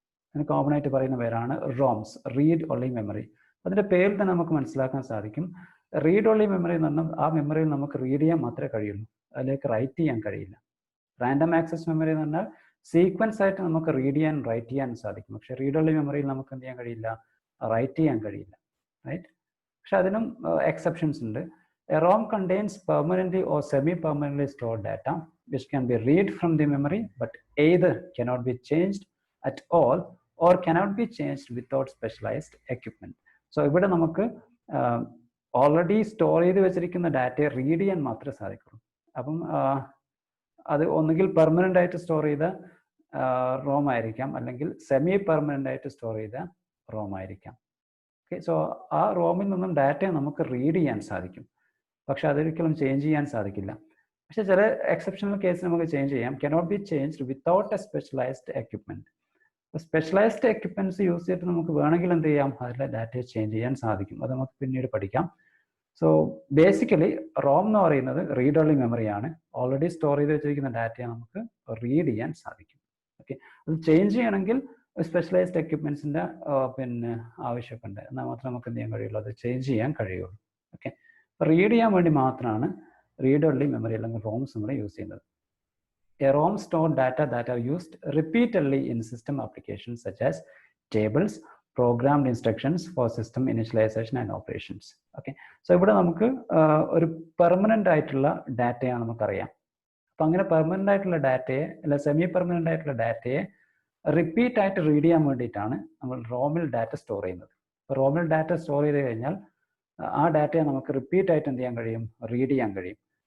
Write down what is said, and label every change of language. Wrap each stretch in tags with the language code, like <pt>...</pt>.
<ml>അതിന് കോമൺ ആയിട്ട് പറയുന്ന പേരാണ് റോംസ്, റീഡ് ഓൺലി മെമ്മറി. അതിൻ്റെ പേരിൽ തന്നെ നമുക്ക് മനസ്സിലാക്കാൻ സാധിക്കും. റീഡ് ഓൺലി മെമ്മറി എന്ന് പറഞ്ഞാൽ ആ മെമ്മറിയിൽ നമുക്ക് റീഡ് ചെയ്യാൻ മാത്രമേ കഴിയുള്ളൂ, അതിലേക്ക് റൈറ്റ് ചെയ്യാൻ കഴിയില്ല. റാൻഡം ആക്സസ് മെമ്മറി എന്ന് പറഞ്ഞാൽ സീക്വൻസ് ആയിട്ട് നമുക്ക് റീഡ് ചെയ്യാൻ റൈറ്റ് ചെയ്യാൻ സാധിക്കും. പക്ഷേ റീഡ് ഓൺലി മെമ്മറിയിൽ നമുക്ക് എന്ത് ചെയ്യാൻ കഴിയില്ല, റൈറ്റ് ചെയ്യാൻ കഴിയില്ല, റൈറ്റ്. പക്ഷെ അതിനും എക്സെപ്ഷൻസ് ഉണ്ട്.</ml> <en>A ROM contains permanently or semi-permanently stored data which can be read from the memory but either cannot be changed at all or cannot be changed without specialized equipment.</en> <ml>So ഇവിടെ നമുക്ക് already store ചെയ്ത് വെച്ചിരിക്കുന്ന ഡാറ്റയെ read ചെയ്യാൻ മാത്രമേ സാധിക്കുള്ളൂ. അപ്പം അത് ഒന്നുകിൽ പെർമനൻ്റ് ആയിട്ട് സ്റ്റോർ ചെയ്ത റോം ആയിരിക്കാം, അല്ലെങ്കിൽ സെമി പെർമനൻ്റ് ആയിട്ട് സ്റ്റോർ ചെയ്ത റോം ആയിരിക്കാം. ഓക്കെ, സോ ആ റോമിൽ നിന്നും ഡാറ്റയെ നമുക്ക് റീഡ് ചെയ്യാൻ സാധിക്കും, പക്ഷെ അതൊരിക്കലും ചേഞ്ച് ചെയ്യാൻ സാധിക്കില്ല. പക്ഷെ ചില എക്സെപ്ഷണൽ കേസ് നമുക്ക് ചേഞ്ച് ചെയ്യാം.</ml> <en>Cannot be changed without a specialised equipment.</en> <ml>Specialised equipments use ചെയ്തിട്ട് നമുക്ക് വേണമെങ്കിൽ എന്ത് ചെയ്യാം, അതിലെ ഡാറ്റയെ ചേഞ്ച് ചെയ്യാൻ സാധിക്കും. അത് നമുക്ക് പിന്നീട് പഠിക്കാം. സോ ബേസിക്കലി റോം എന്ന് പറയുന്നത് റീഡ് ഓൺലി മെമ്മറിയാണ്. ഓൾറെഡി സ്റ്റോർ ചെയ്ത് വെച്ചിരിക്കുന്ന ഡാറ്റയെ നമുക്ക് റീഡ് ചെയ്യാൻ സാധിക്കും. ഓക്കെ, അത് ചേഞ്ച് ചെയ്യണമെങ്കിൽ സ്പെഷ്യലൈസ്ഡ് എക്യുപ്മെൻസിൻ്റെ പിന്നെ ആവശ്യമൊക്കെ ഉണ്ട്. എന്നാൽ മാത്രമേ നമുക്ക് എന്ത് ചെയ്യാൻ കഴിയുള്ളൂ, അത് ചേഞ്ച് ചെയ്യാൻ കഴിയുള്ളൂ. ഓക്കെ, അപ്പോൾ റീഡ് ചെയ്യാൻ വേണ്ടി മാത്രമാണ് റീഡ് ഒൺലി മെമ്മറി അല്ലെങ്കിൽ റോംസ് നമ്മൾ യൂസ് ചെയ്യുന്നത്.</ml> <en>A ROM store data that are used repeatedly in system applications such as tables, programmed instructions for system initialization and operations.</en> <ml>Okay, so ഇവിടെ നമുക്ക് ഒരു പെർമനൻ്റ് ആയിട്ടുള്ള ഡാറ്റയാണ് നമുക്കറിയാം. അപ്പം അങ്ങനെ പെർമനൻ്റ് ആയിട്ടുള്ള ഡാറ്റയെ അല്ല സെമി പെർമനൻ്റ് ആയിട്ടുള്ള ഡാറ്റയെ റിപ്പീറ്റ് ആയിട്ട് റീഡ് ചെയ്യാൻ വേണ്ടിയിട്ടാണ് നമ്മൾ റോമിൽ ഡാറ്റ സ്റ്റോർ ചെയ്യുന്നത്. അപ്പോൾ റോമിൽ ഡാറ്റ സ്റ്റോർ ചെയ്ത് കഴിഞ്ഞാൽ ആ ഡാറ്റയെ നമുക്ക് റിപ്പീറ്റ് ആയിട്ട് എന്ത് ചെയ്യാൻ കഴിയും, റീഡ് ചെയ്യാൻ കഴിയും.</ml>